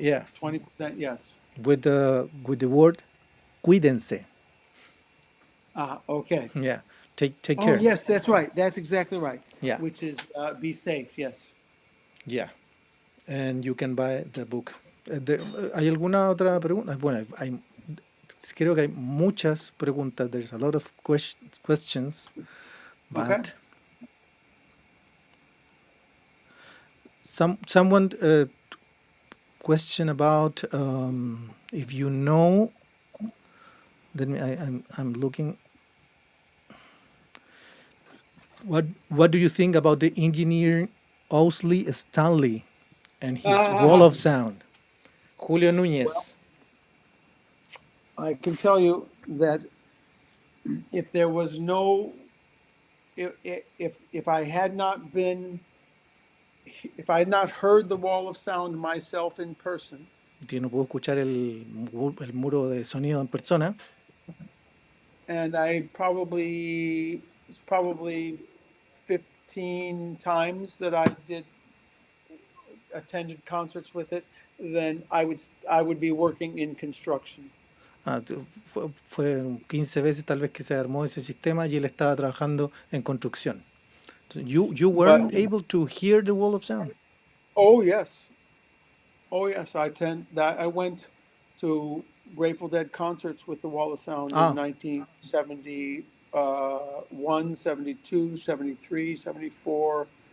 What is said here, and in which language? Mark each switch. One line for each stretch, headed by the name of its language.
English: Yeah, 20%. Yes. with the word cuídense. Okay. Yeah, take Oh care. yes, that's right. That's exactly right. Yeah. Which is be safe. Yes. Yeah, and you can buy the book.
Spanish: ¿Hay alguna otra pregunta? Bueno, creo que hay muchas preguntas.
English: There's a lot of questions, but Okay. someone question about if you know. Then I'm looking. What do you think about the engineer Owsley Stanley and his wall of sound? Julio Núñez. I can tell you that if there was no, if I had not been, if I had not heard the wall of sound myself in person,
Spanish: Que no puedo escuchar el muro de sonido en persona.
English: and it's probably 15 times that I attended concerts with it, then I would be working in construction.
Spanish: Fue 15 veces tal vez que se armó ese sistema y él estaba trabajando en construcción.
English: So you weren't able to hear the wall of sound? Oh yes. Oh yes, I went to Grateful Dead concerts with the Wall of Sound in 1971, 72, 73, 74.